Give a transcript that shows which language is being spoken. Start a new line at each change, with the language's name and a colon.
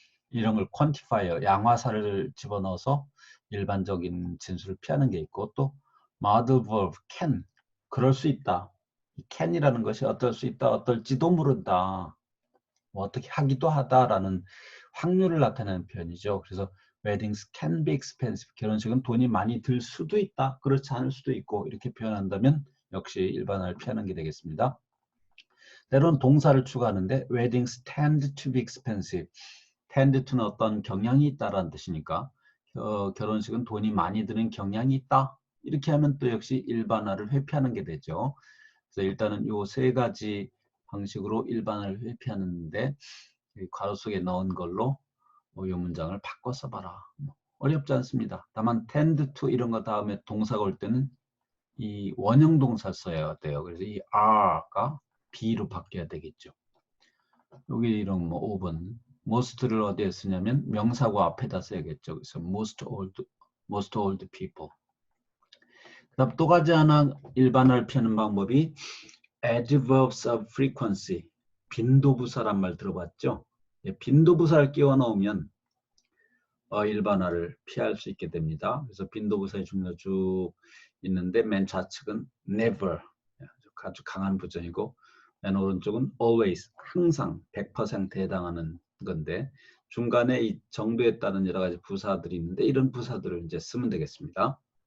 Korean: 이런 걸 퀀티파이어, 양화사를 집어넣어서 일반적인 진술을 피하는 게 있고 또 modal verb, can, 그럴 수 있다. 이 can이라는 것이 어떨 수 있다, 어떨지도 모른다. 뭐 어떻게 하기도 하다라는 확률을 나타내는 표현이죠.
English: 그래서 weddings can be expensive.
Korean: 결혼식은 돈이 많이 들 수도 있다. 그렇지 않을 수도 있고 이렇게 표현한다면 역시 일반화를 피하는 게 되겠습니다. 때로는 동사를 추가하는데
English: weddings tend to be expensive.
Korean: tend to는 어떤 경향이 있다라는 뜻이니까 결혼식은 돈이 많이 드는 경향이 있다. 이렇게 하면 또 역시 일반화를 회피하는 게 되죠. 그래서 일단은 이 세 가지 방식으로 일반화를 회피하는데 괄호 속에 넣은 걸로 이 문장을 바꿔 써봐라. 어렵지 않습니다. 다만 tend to 이런 거 다음에 동사가 올 때는 이 원형 동사 써야 돼요. 그래서 이 are가 be로 바뀌어야 되겠죠. 여기 이런 뭐 5번 most를 어디에 쓰냐면 명사구 앞에다 써야겠죠. 그래서
English: most old people.
Korean: 그다음 또 가지 하나 일반화를 피하는 방법이 adverbs of frequency. 빈도부사란 말 들어봤죠? 빈도부사를 끼워 넣으면 일반화를 피할 수 있게 됩니다. 그래서 빈도부사의 종류가 쭉 있는데 맨 좌측은 never, 아주 강한 부정이고 맨 오른쪽은 always, 항상 100%에 해당하는 건데 중간에 이 정도에 따른 여러 가지 부사들이 있는데 이런 부사들을 이제 쓰면 되겠습니다.